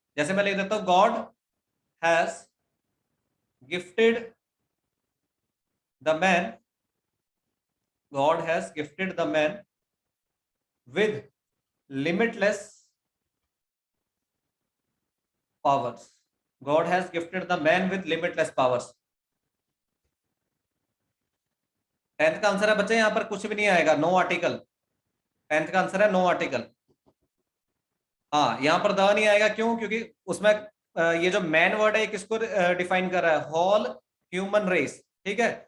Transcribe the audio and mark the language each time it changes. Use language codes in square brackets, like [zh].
[hi] जैसे मैं लिख देता हूं [en] God has gifted the man, God has gifted the man with limitless powers. God has gifted the man with limitless powers. [hi] 10th का answer है बच्चे, यहां पर कुछ भी नहीं आएगा, नो आर्टिकल। 10th का आंसर है नो आर्टिकल। हाँ यहाँ पर द नहीं आएगा, क्यों? क्योंकि उसमें ये जो मैन वर्ड है किसको डिफाइन कर रहा है, होल ह्यूमन रेस, ठीक है।